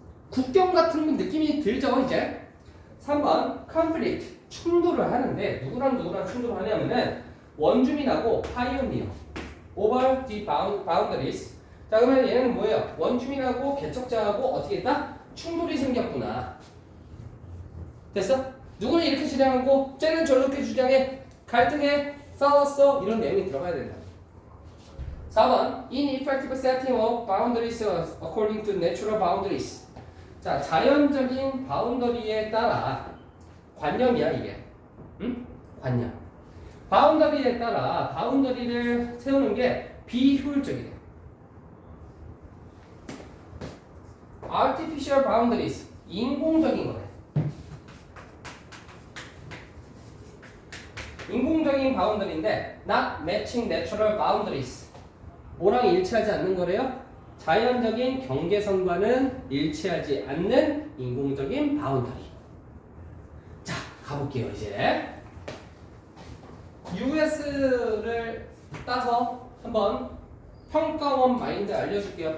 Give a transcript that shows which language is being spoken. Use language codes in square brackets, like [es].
[ko] 국경 같은 느낌이 들죠, 이제? 3번 conflict 충돌을 하는데 누구랑 충돌을 하냐면은 원주민하고 [en] pioneer over the boundaries. [ko] 자, 그러면 얘는 뭐예요? 원주민하고 개척자하고 어떻게 했다? 충돌이 생겼구나. 됐어? 누구는 이렇게 주장하고 쟤는 저렇게 주장해. 갈등해. 싸웠어. 이런 내용이 들어가야 된다. [en] 4번 ineffective setting of boundaries according to natural boundaries. [ko] 자, 자연적인 바운더리에 따라 관념이야 이게. 응? 관념. 바운더리에 따라 바운더리를 세우는 게 비효율적이다. [en] artificial boundaries [ko] 인공적인 거래. 인공적인 바운더리인데 [en] not matching natural boundaries. [ko] 뭐랑 일치하지 않는 거래요? 자연적인 경계선과는 일치하지 않는 인공적인 바운더리. 자, 가볼게요 이제. US를 따서 한번 평가원 마인드 알려줄게요.